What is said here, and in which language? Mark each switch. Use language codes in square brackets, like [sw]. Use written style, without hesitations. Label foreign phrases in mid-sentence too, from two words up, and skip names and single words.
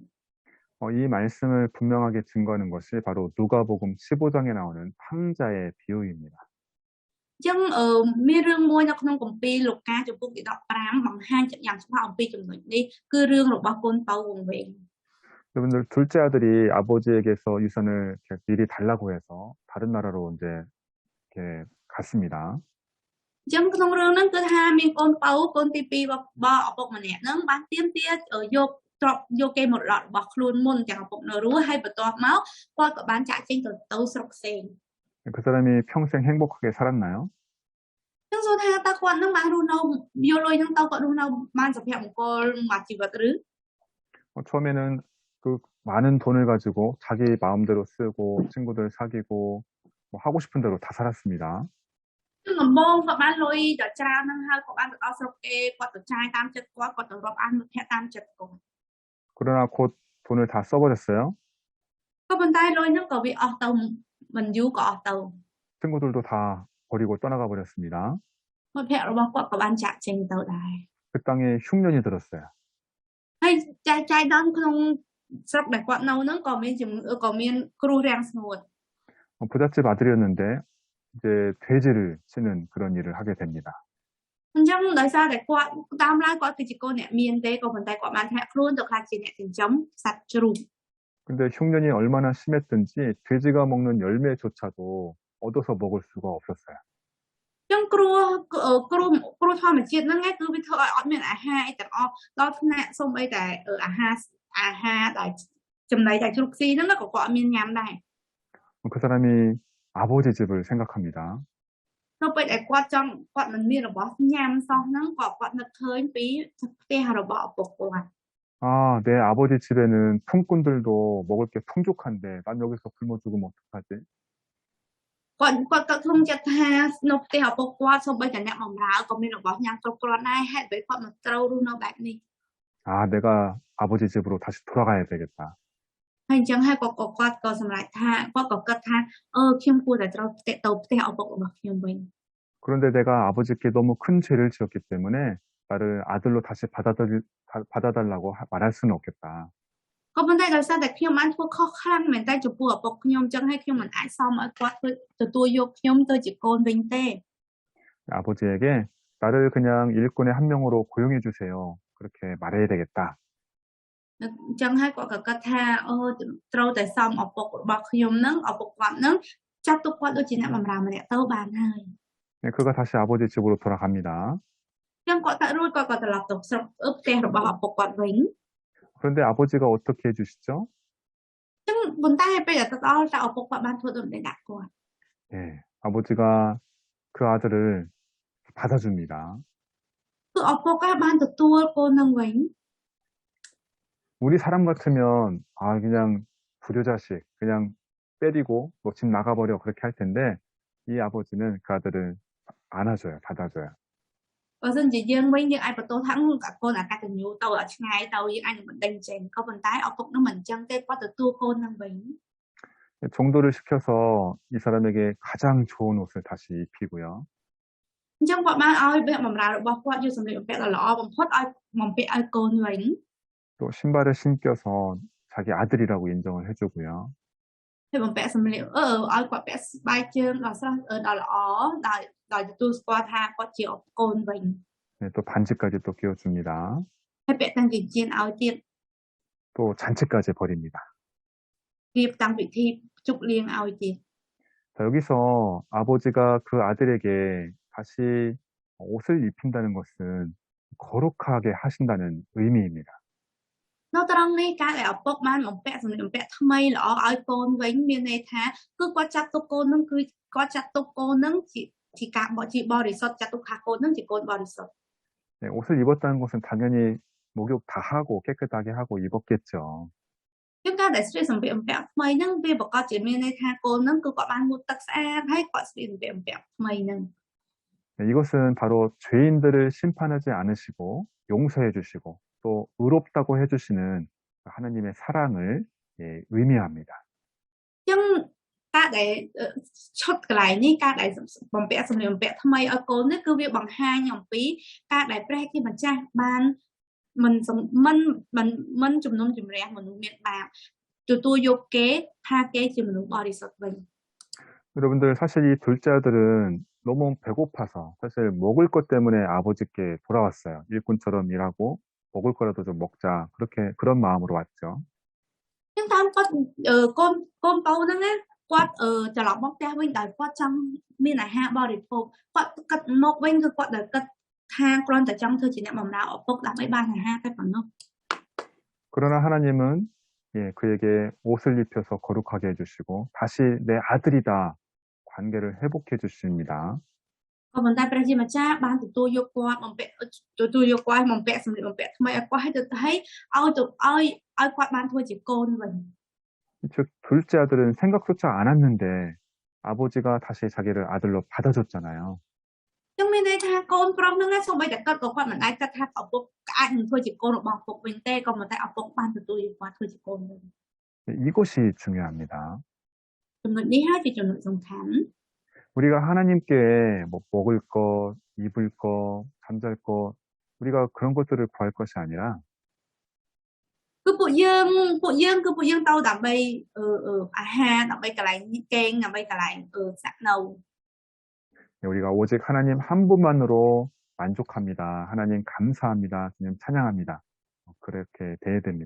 [ko] 이 말씀을 분명하게 증거하는 것이 바로 누가복음 15장에 나오는 탕자의 비유입니다. [km] អញ្ចឹងមានរឿងមួយនៅក្នុងគម្ពីរលូកាចំពុកទី15បង្ហាញយ៉ាងច្បាស់អំពីចំណុចនេះគឺរឿងរបស់កូនពៅវង្វេង [ko] 여러분들 둘째 아들이 아버지에게서 유산을 이렇게 미리 달라고 해서 다른 나라로 이제 이렇게 갔습니다. [km] អញ្ចឹងក្នុងរឿងហ្នឹងគឺថាមានកូនពៅកូនទី2របស់ឪពុកម្នាក់ហ្នឹងបានទាមទារយកទ្រព្យយកគេមរតករបស់ខ្លួនមុនទាំងឪពុកនៅរស់ហើយបន្ទាប់មកគាត់ក៏បានចាក់ចេញទៅស្រុកផ្សេង [ko] 그 사람이 평생 행복하게 살았나요? [km] អញ្ចឹងសួរថាតើគាត់ហ្នឹងបានរស់នៅយកលុយហ្នឹងទៅគាត់រស់នៅបានសុភមង្គលមួយជីវិតឬ [ko] 처음에는 그 많은 돈을 가지고 자기 마음대로 쓰고 친구들 사귀고 뭐 하고 싶은 대로 다 살았습니다. [km] ដំបូងគាត់បានលុយដល់ច្រើនហ្នឹងហើយគាត់បានទៅដល់ស្រុកគេគាត់ទៅចាយតាមចិត្តគាត់ទៅរាប់អានមិត្តភក្តិតាមចិត្តគាត់ [ko] 그러나 곧 돈을 다 써버렸어요. [km] ក៏ប៉ុន្តែលុយហ្នឹងក៏វាអស់ទៅមិនយូរក៏អស់ទៅ [ko] 친구들도 다 버리고 떠나가 버렸습니다. [km] មិត្តភក្តិរបស់គាត់ក៏បានចាក់ចេញទៅដែរ [ko] 그 땅에 흉년이 들었어요. [km] ហើយចាយដល់ក្នុងស្រុកដែលគាត់នៅហ្នឹងក៏មានក៏មានគ្រោះរាំងស្ងួត [ko] 부잣집 아들이었는데 이제 돼지를 치는 그런 일을 하게 됩니다. [km] អញ្ចឹងដោយសារតែគាត់តាមឡើងគាត់គឺជាកូនអ្នកមានទេក៏ប៉ុន្តែគាត់បានធ្លាក់ខ្លួនទៅខ្លាចជាអ្នកចិញ្ចឹមសត្វជ្រូក [ko] 근데 흉년이 얼마나 심했든지 돼지가 먹는 열매조차도 얻어서 먹을 수가 없었어요. [km] អញ្ចឹងគ្រោះធម្មជាតិហ្នឹងឯងគឺវាធ្វើឲ្យអត់មានអាហារអីទាំងអស់ដល់ថ្នាក់សូម្បីតែអាហារដែលចំណីតែជ្រូកស៊ីហ្នឹងក៏គាត់អត់មានញ៉ាំដែរ [ko] 그 사람이 아버지 집을 생각합니다. [km] នៅពេលដែលគាត់មិនមានរបស់ញ៉ាំសោះហ្នឹងក៏គាត់នឹកឃើញពីផ្ទះរបស់ឪពុកគាត់ [ko] 아, 내 아버지 집에는 품꾼들도 먹을 게 풍족한데 난 여기서 굶어 죽으면 어떡하지? [km] គាត់ក៏ក្នុងចិត្តថានៅផ្ទះឪពុកគាត់សូម្បីតែអ្នកបម្រើក៏មានរបស់ញ៉ាំគ្រប់គ្រាន់ដែរហេតុអ្វីគាត់មិនត្រូវរស់នៅបែបនេះ [ko] 아, 내가 아버지 집으로 다시 돌아가야 되겠다. [km] ហើយអញ្ចឹងហើយគាត់ក៏សម្រេចថាគាត់ក៏គិតថាខ្ញុំគួរតែត្រូវទៅផ្ទះឪពុករបស់ខ្ញុំវិញ [ko] 그런데 내가 아버지께 너무 큰 죄를 지었기 때문에 나를 아들로 다시 받아달라고 말할 수는 없겠다. [km] ក៏ប៉ុន្តែដោយសារតែខ្ញុំបានធ្វើខុសខ្លាំងមែនតើចំពោះឪពុកខ្ញុំអញ្ចឹងហើយខ្ញុំមិនអាចសមឲ្យគាត់ទទួលយកខ្ញុំទៅជាកូនវិញទេ [ko] 아버지에게 나를 그냥 일꾼의 한 명으로 고용해 주세요. 그렇게 말해야 되겠다. [km] អញ្ចឹងហើយគាត់ក៏គិតថាត្រូវតែសមឪពុករបស់ខ្ញុំហ្នឹងឪពុកគាត់ហ្នឹងចាត់ទុកគាត់ដូចជាអ្នកបម្រើម្នាក់ទៅបានហើយ [ko] 그가 다시 아버지 집으로 돌아갑니다. [km] អញ្ចឹងគាត់ទៅរួចគាត់ក៏ត្រឡប់ទៅស្រុកផ្ទះរបស់ឪពុកគាត់វិញ [ko] 그런데 아버지가 어떻게 해주시죠? [km] អញ្ចឹងប៉ុន្តែពេលដែលទៅដល់តែឪពុកគាត់បានធ្វើដូចម្តេចដាក់គាត់ [ko] 네, 아버지가 그 아들을 받아줍니다. [km] គឺឪពុកគាត់បានទទួលកូននឹងវិញ [ko] 우리 사람 같으면 그냥 불효자식 그냥 때리고 뭐 집 나가버려 그렇게 할 텐데 이 아버지는 그 아들을 안아줘요, 받아줘요. [km] បើសិនជាយើងវិញយើងអាចបន្ទោសថាកូនអកតញ្ញូទៅឆ្ងាយទៅយើងអាចមិនដេញចេញក៏ប៉ុន្តែឪពុកនឹងមិនអញ្ចឹងទេគាត់ទទួលកូននឹងវិញ [ko] 종도를 시켜서 이 사람에게 가장 좋은 옷을 다시 입히고요. [km] អញ្ចឹងគាត់បានឲ្យបម្រើរបស់គាត់យកសម្លៀកបំពាក់ដ៏ល្អបំផុតឲ្យបំពាក់ឲ្យកូនវិញ [ko] 또 신발을 신겨서 자기 아들이라고 인정을 해주고요. [km] ហើយបំពាក់សម្លៀកឲ្យគាត់ពាក់ស្បែកជើងដ៏ស្រស់ដ៏ល្អដោយទទួលស្គាល់ថាគាត់ជាកូនវិញ [ko] 네, 또 반지까지 또 끼워줍니다. [km] ហើយពាក់តាំងចិញ្ចៀនឲ្យទៀត [ko] 또 잔치까지 벌입니다. [km] រៀបតាំងពិធីជប់លៀងឲ្យទៀត [ko] 자, 여기서 아버지가 그 아들에게 다시 옷을 입힌다는 것은 거룩하게 하신다는 의미입니다. [km] នៅត្រង់នេះការដែលឪពុកបានបំពាក់សម្លៀកបំពាក់ថ្មីល្អឲ្យកូនវិញមានន័យថាគឺគាត់ចាត់ទុកកូននឹងគឺគាត់ចាត់ទុកកូននឹងជាការបជាបរិសុទ្ធចាត់ទុកថាកូននឹងជាកូនបរិសុទ្ធ [ko] 네, 옷을 입었다는 것은 당연히 목욕 다 하고 깨끗하게 하고 입었겠죠. [km] ជាងការដែលស្លៀកសម្លៀកបំពាក់ថ្មីហ្នឹងវាប្រកាសជាមានន័យថាកូននឹងគឺគាត់បានមុតទឹកស្អាតហើយគាត់ស្លៀកសម្លៀកបំពាក់ថ្មីហ្នឹង [ko] 네, 이것은 바로 죄인들을 심판하지 않으시고 용서해 주시고 또 의롭다고 해주시는 하나님의 사랑을 의미합니다. [km] ចឹងការដែលឈុតកន្លែងនេះការដែលបំពាក់សម្លៀកបំពាក់ថ្មីឲ្យកូននេះគឺវាបង្ហាញអំពីការដែលព្រះជាម្ចាស់បានមិនជំនុំជម្រះមនុស្សមានបាបទទួលយកគេថាគេជាមនុស្សបរិសុទ្ធវិញ [ko] 여러분들 사실 이 둘째 아들은 너무 배고파서 사실 먹을 것 때문에 아버지께 돌아왔어요. 일꾼처럼 일하고 먹을 거라도 좀 먹자 그런 마음으로 왔죠. [km] ចឹងតាមគាត់កូនបៅហ្នឹងណាគាត់ត្រឡប់មកផ្ទះវិញដោយគាត់ចង់មានអាហារបរិភោគគាត់គិតមកវិញគឺគាត់ដែលគិតថាគ្រាន់តែចង់ធ្វើជាអ្នកបម្រើឪពុកដើម្បីបានអាហារតែប៉ុណ្ណោះ [ko] 그러나 하나님은 그에게 옷을 입혀서 거룩하게 해주시고 다시 내 아들이다 관계를 회복해 주십니다. [km] ក៏ប៉ុន្តែព្រះជាម្ចាស់បានទទួលយកគាត់បំពាក់សម្លៀកបំពាក់ថ្មីឲ្យគាត់ឲ្យគាត់បានធ្វើជាកូនវិញ [ko] 즉 둘째 아들은 생각조차 않았는데 아버지가 다시 자기를 아들로 받아줬잖아요. [km] ចឹងមានន័យថាកូនប្រុសហ្នឹងណាសូម្បីតែគាត់ក៏គាត់មិនអាចគិតថាឪពុកអាចនឹងធ្វើជាកូនរបស់ឪពុកវិញទេក៏ប៉ុន្តែឪពុកបានទទួលយកគាត់ធ្វើជាកូនវិញ [ko] 이것이 중요합니다. [km] ចំណុចនេះហើយជាចំណុចសំខាន់ [ko] 우리가 하나님께 뭐 먹을 것, 입을 것, 잠잘 것 우리가 그런 것들을 구할 것이 아니라 [km] គឺពួកយើងទៅដើម្បីអាហារដើម្បីកន្លែងគេងដើម្បីកន្លែងសាក់នៅ [ko] 우리가 오직 하나님 한 분만으로 만족합니다. 하나님 감사합니다. 주님 찬양합니다. 그렇게 돼야 됩니다.